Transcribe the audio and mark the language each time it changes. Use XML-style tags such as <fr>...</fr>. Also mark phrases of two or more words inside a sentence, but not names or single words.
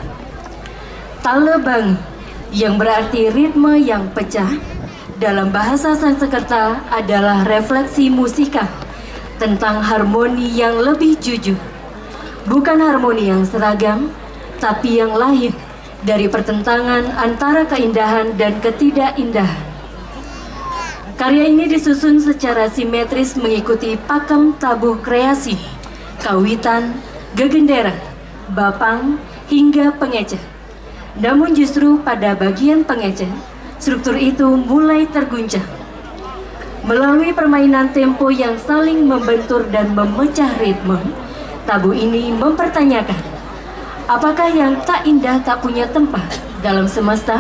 <id>Tale Bango yang berarti ritme yang pecah dalam bahasa Sanskerta adalah refleksi musika tentang harmoni yang lebih jujur. Bukan harmoni yang seragam, tapi yang lahir dari pertentangan antara keindahan dan ketidakindahan. Karya ini disusun secara simetris mengikuti pakem tabuh kreasi, kawitan, gegenderan, bapang, hingga pengeceh. Namun justru pada bagian pengeceh, struktur itu mulai terguncang. Melalui permainan tempo yang saling membentur dan memecah ritme, tabuh ini mempertanyakan, apakah yang tak indah tak punya tempat dalam semesta?</id>